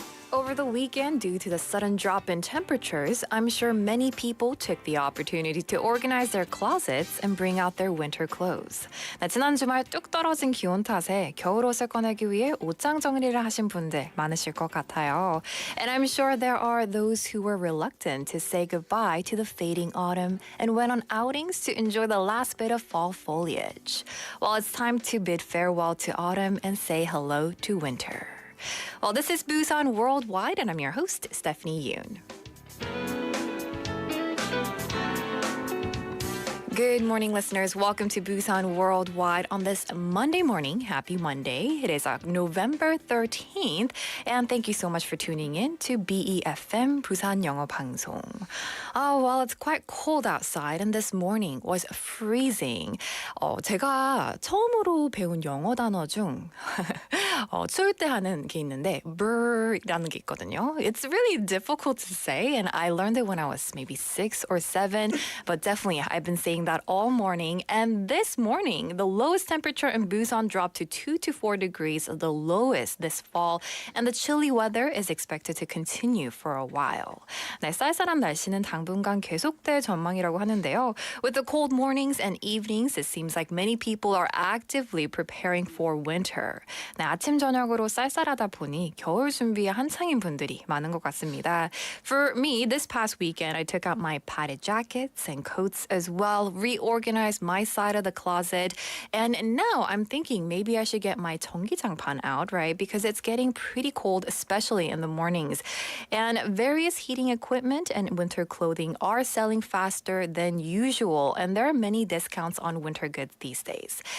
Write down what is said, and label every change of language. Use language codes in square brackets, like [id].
[en] Over the weekend, due to the sudden drop in temperatures, I'm sure many people took the opportunity to organize their closets and bring out their winter clothes. [ko] 지난 주말 뚝 떨어진 기온 탓에 겨울옷을 꺼내기 위해 옷장 정리를 하신 분들 많으실 것 같아요. [en] And I'm sure there are those who were reluctant to say goodbye to the fading autumn and went on outings to enjoy the last bit of fall foliage. Well, it's time to bid farewell to autumn and say hello to winter. Well, this is Busan Worldwide, and I'm your host, Stephanie Yoon. Good morning, listeners. Welcome to Busan Worldwide on this Monday morning. Happy Monday. It is November 13th, and thank you so much for tuning in to BEFM 부산영어방송. Well, it's quite cold outside, and this morning was freezing. [ko] 제가 처음으로 배운 영어 단어 중 추울 때 하는 게 있는데 brr라는 게 있거든요. [en] It's really difficult to say, and I learned it when I was maybe 6 or 7, but definitely I've been saying that all morning. And this morning, the lowest temperature in Busan dropped to 2 to 4 degrees, the lowest this fall. And the chilly weather is expected to continue for a while. [ko] 네, 쌀쌀한 날씨는 당분간 계속될 전망이라고 하는데요. [en] With the cold mornings and evenings, it seems like many people are actively preparing for winter. [ko] 네, 아침 저녁으로 쌀쌀하다 보니 겨울 준비에 한창인 분들이 많은 것 같습니다. [en] For me, this past weekend, I took out my padded jackets and coats as well, reorganized my side of the closet, and now I'm thinking maybe I should get my 전기장판 out, right? Because it's getting pretty cold, especially in the mornings. And various heating equipment and winter clothing are selling faster than usual, and there are many discounts on winter goods these days.